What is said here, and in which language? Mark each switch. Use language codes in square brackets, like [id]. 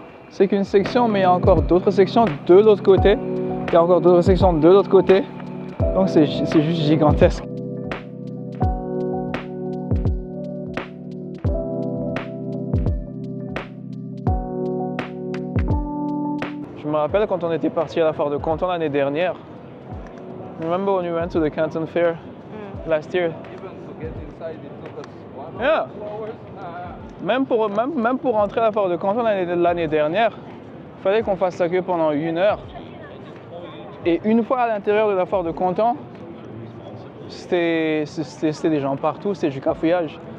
[fr] C'est qu'une section, mais il y a encore d'autres sections de l'autre côté. Il y a encore d'autres sections de l'autre côté. Donc c'est juste gigantesque. Je me rappelle quand on était parti à la foire de Canton l'année dernière. [en] Remember when we went to the Canton Fair last year? Even to get inside, it took us 1 Yeah. hour, 2 hours. [fr] Même pour rentrer à la foire de Canton l'année dernière, il fallait qu'on fasse la queue pendant 1 heure. Et une fois à l'intérieur de la foire de Canton, c'était des gens partout, c'était du cafouillage.